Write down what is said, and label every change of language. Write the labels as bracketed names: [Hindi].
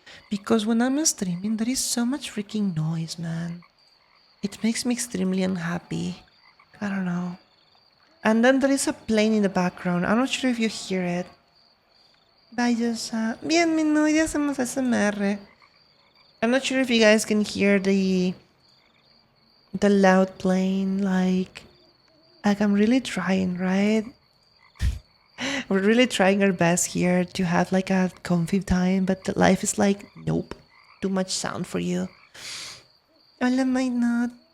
[English] Because when I'm streaming there is so much freaking noise, man. It makes me extremely unhappy. I don't know. And then there is a plane in the background. I'm not sure if you hear it. Bye, Josa. [Spanish] Bien, Minu, hoy día hacemos ASMR. [English] I'm not sure if you guys can hear the loud plane. Like I'm really trying, right? We're really trying our best here to have like a comfy time, but the life is like, nope, too much sound for you. Hola, might not.